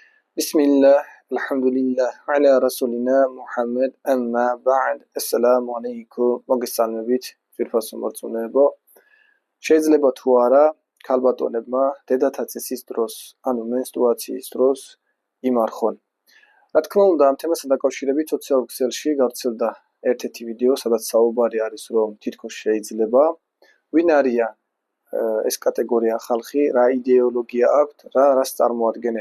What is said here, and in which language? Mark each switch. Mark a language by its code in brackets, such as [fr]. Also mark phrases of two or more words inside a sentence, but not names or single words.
[ar] بسم الله، الحمد لله، على رسولنا محمد، أما بعد، السلام عليكم, [ka] მოგესალმებით, ძვირფასო მორწმუნეებო. შეიძლება თუ არა ქალბატონებმა დედათაცის დროს, ანუ მენსტრუაციის დროს იმარხონ. რა თქმა უნდა, ამ თემასთან დაკავშირებით სოციალურ ქსელში გავრცელდა ერთ-ერთი ვიდეო, სადაც საუბარი არის, რომ თითქოს შეიძლება ვინ არიან ეს კატეგორია ხალხი, რა იდეოლოგია აქვთ, რას წარმოადგენენ.